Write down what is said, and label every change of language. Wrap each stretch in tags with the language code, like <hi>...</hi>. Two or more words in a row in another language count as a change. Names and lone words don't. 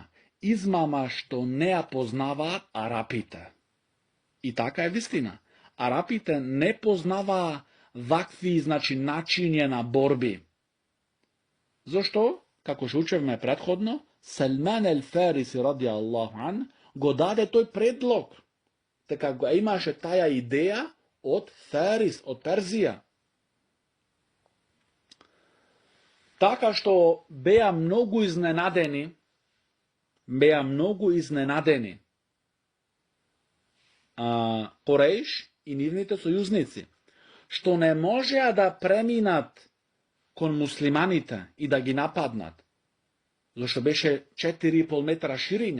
<mk>Измама што не ја познаваат арапите. И така е вистина. Арапите не познаваа вакви, значи, начиња на борби. Зошто? Како што учевме предходно, Салман ел Фариси</mk> <ar>رضي الله عنه</ar> <mk>го даде тој предлог. Така го имаше таја идеја од Фарис, од Перзија. Така што беа многу изненадени Кореиш и нивните сојузници, што не можеа да преминат кон муслиманите и да ги нападнат, зашто беше 4,5 метра ширина.</mk>